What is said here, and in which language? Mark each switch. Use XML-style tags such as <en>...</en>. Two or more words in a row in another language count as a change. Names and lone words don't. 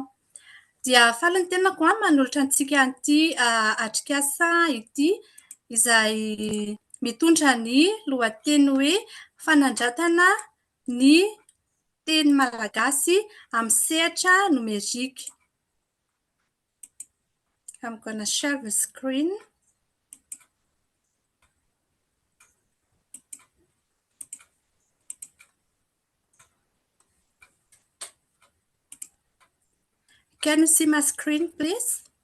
<mg>Dia faly ny tenako manolotra antsika an'ity atrikasa ity izay mitondra ny lohateny hoe fanandratana ny teny malagasy amin'ny sehatra numerika.</mg> <en>I'm gonna share the screen. Can you see my screen, please?</en>